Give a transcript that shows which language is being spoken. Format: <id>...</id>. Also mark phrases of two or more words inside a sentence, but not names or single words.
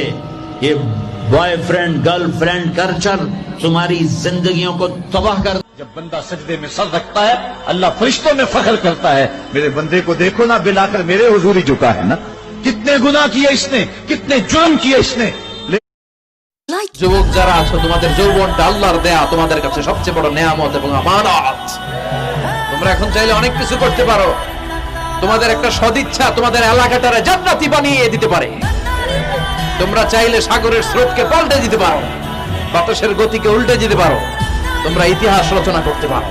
<ur>یہ بوائے فرینڈ گرل فرینڈ کلچر تمہاری زندگیوں کو تباہ کر. جب بندہ سجدے میں سر رکھتا ہے اللہ فرشتوں میں فخر کرتا ہے، میرے بندے کو دیکھو نا، بلا کر میرے حضور ہی جھکا ہے نا. کتنے گناہ کیے اس نے، کتنے جرم کیے اس نے.</ur> <bn>যুবক যারা আছো, তোমাদের যৌবনটা আল্লাহর দেয়া তোমাদের কাছে সবচেয়ে বড় নেয়ামত এবং আমানত. তোমরা এখন চাইলে অনেক কিছু করতে পারো. তোমাদের একটা সদিচ্ছা তোমাদের এলাকাটারে জান্নাতি বানিয়ে দিতে পারে. তোমরা চাইলে সাগরের স্রোতকে পাল্টে দিতে পারো, বাতাসের গতিকে উল্টে দিতে পারো, তোমরা ইতিহাস রচনা করতে পারো.</bn>